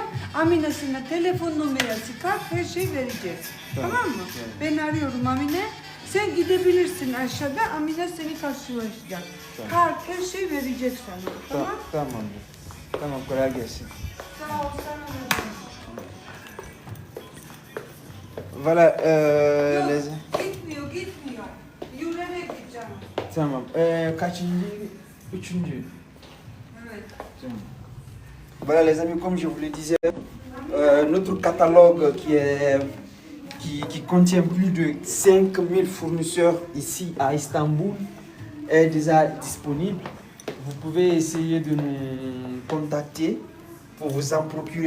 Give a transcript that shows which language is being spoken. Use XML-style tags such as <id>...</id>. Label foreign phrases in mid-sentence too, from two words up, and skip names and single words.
<tr>Amine sana telefon numarası, kart, her şey verecek. Tamam mı? Ben arıyorum Amine. Sen gidebilirsin aşağıda. Amine seni karşılaşacak. Kart, her şey verecek sana. Tamam? Tamamdır. Tamam, kolay gelsin. Sağ ol, sana da.</tr> <fr>Voilà, les...</fr> <tr>Gitmiyor. Yürüyerek gideceğim. Tamam. Kaçıncı? Üçüncü. Evet.</tr> <fr>Voilà les amis, comme je vous le disais, notre catalogue qui contient plus de 5000 fournisseurs ici à Istanbul est déjà disponible. Vous pouvez essayer de nous contacter pour vous en procurer.</fr>